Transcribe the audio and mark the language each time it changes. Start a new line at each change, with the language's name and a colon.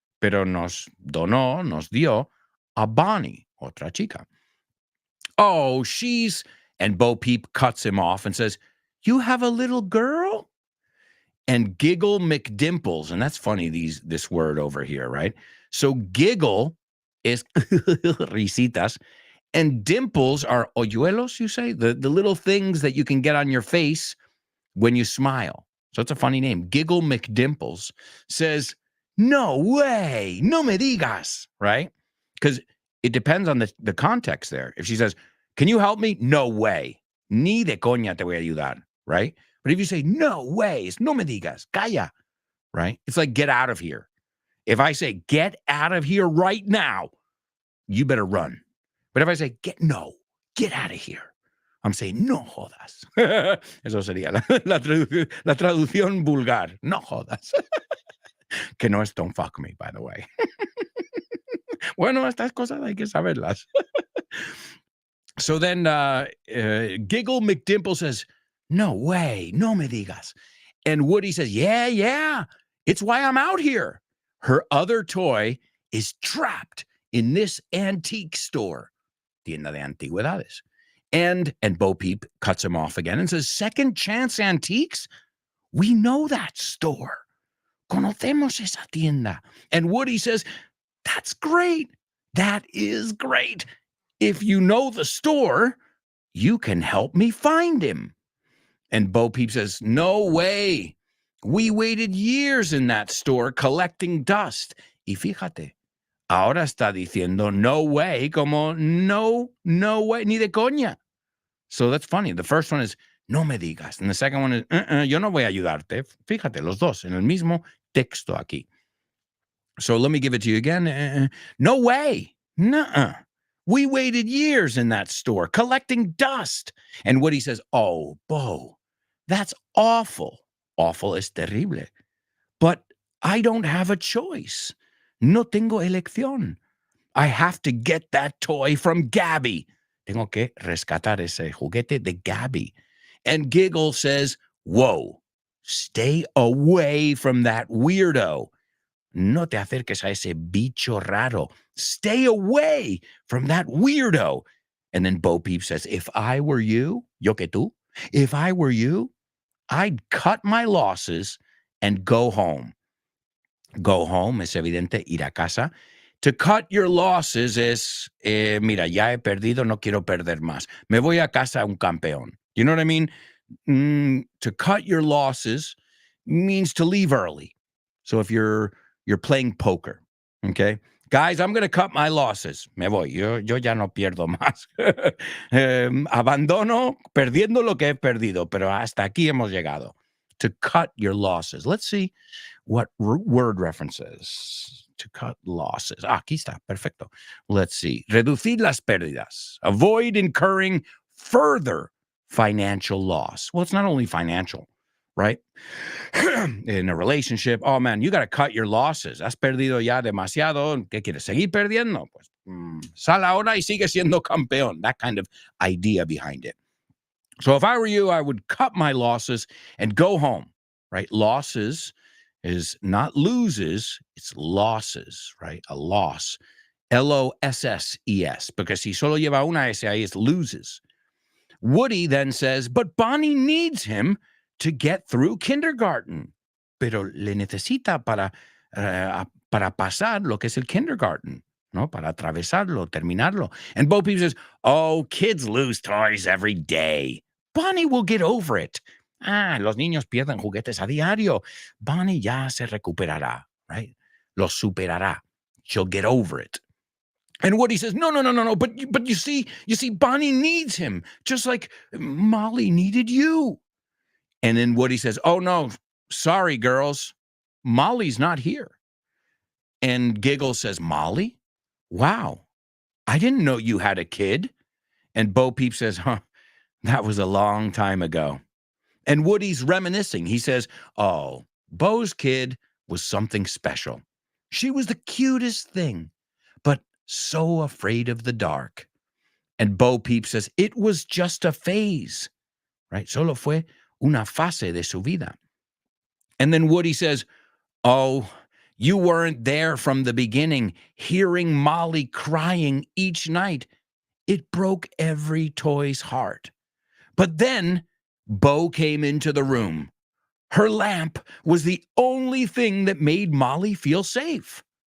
Spanish: Pero nos dio a Bonnie, otra chica.
English: Oh, and Bo Peep cuts him off and says, you have a little girl? And Giggle McDimples, and that's funny, this word over here, right? So giggle is risitas, and dimples are hoyuelos, you say? The little things that you can get on your face when you smile. So it's a funny name. Giggle McDimples says, no way,
Spanish: no me digas,
English: right? Because it depends on the context there. If she says, can you help me? No way. Ni de coña te voy a ayudar, right? But if you say, no way, it's
Spanish: no me digas, calla,
English: right? It's like, get out of here. If I say, get out of here right now, you better run. But if I say, get out of here, I'm saying,
Spanish: no jodas. Eso sería la traducción vulgar. No jodas. Que no es
English: don't fuck me, by the way.
Spanish: Bueno, estas cosas hay que saberlas.
English: So then Giggle McDimple says, no way,
Spanish: no me digas.
English: And Woody says, yeah, it's why I'm out here. Her other toy is trapped in this antique store,
Spanish: tienda de antigüedades.
English: And Bo Peep cuts him off again and says, Second Chance Antiques? We know that store.
Spanish: Conocemos esa tienda.
English: And Woody says, that's great. That is great. If you know the store, you can help me find him. And Bo Peep says, no way. We waited years in that store collecting dust.
Spanish: Y fíjate, ahora está diciendo
English: no way,
Spanish: como no way, ni de coña.
English: So that's funny. The first one is,
Spanish: no me digas.
English: And the second one is,
Spanish: yo no voy a ayudarte. Fíjate, los dos, en el mismo texto aquí.
English: So let me give it to you again. No way. Nuh-uh. We waited years in that store collecting dust. And Woody says, oh, Bo, that's awful. Awful
Spanish: es terrible.
English: But I don't have a choice.
Spanish: No tengo elección.
English: I have to get that toy from Gabby.
Spanish: Tengo que rescatar ese juguete de Gabby.
English: And Giggle says, whoa, stay away from that weirdo.
Spanish: No te acerques a ese bicho raro.
English: Stay away from that weirdo. And then Bo Peep says, if I were you,
Spanish: yo que tú,
English: if I were you, I'd cut my losses and go home. Go home
Spanish: es evidente, ir a casa.
English: To cut your losses
Spanish: es, mira, ya he perdido, no quiero perder más. Me voy a casa un campeón.
English: You know what I mean? To cut your losses means to leave early. So if you're playing poker, okay? Guys, I'm going to cut my losses.
Spanish: Me voy. Yo ya no pierdo más. Abandono perdiendo lo que he perdido, pero hasta aquí hemos llegado.
English: To cut your losses. Let's see what word references. To cut losses.
Spanish: Aquí está. Perfecto.
English: Let's see.
Spanish: Reducir las pérdidas.
English: Avoid incurring further financial loss. Well, it's not only financial, right? In a relationship, oh man, you got to cut your losses.
Spanish: Has perdido ya demasiado. ¿Qué quieres? ¿Seguir perdiendo? Pues sal ahora y sigue siendo campeón.
English: That kind of idea behind it. So if I were you, I would cut my losses and go home, right? Losses is not loses, it's losses, right? A loss. L-O-S-S-E-S. Because
Spanish: si solo lleva una S ahí,
English: it's loses. Woody then says, but Bonnie needs him to get through kindergarten.
Spanish: Pero le necesita para pasar lo que es el kindergarten, ¿no? Para atravesarlo, terminarlo.
English: And Bo Peep says, oh, kids lose toys every day. Bonnie will get over it.
Spanish: Los niños pierden juguetes a diario.
English: Bonnie
Spanish: ya se recuperará,
English: right?
Spanish: Lo superará.
English: She'll get over it. And Woody says, no. But you see, Bonnie needs him, just like Molly needed you. And then Woody says, oh, no, sorry, girls. Molly's not here. And Giggle says, Molly? Wow, I didn't know you had a kid. And Bo Peep says, that was a long time ago. And Woody's reminiscing. He says, oh, Bo's kid was something special. She was the cutest thing, but so afraid of the dark. And Bo Peep says, it was just a phase, right?
Spanish: Solo fue una fase de su vida.
English: And then Woody says, oh, you weren't there from the beginning, hearing Molly crying each night. It broke every toy's heart. But then Bo came into the room. Her lamp was the only thing that made Molly feel safe.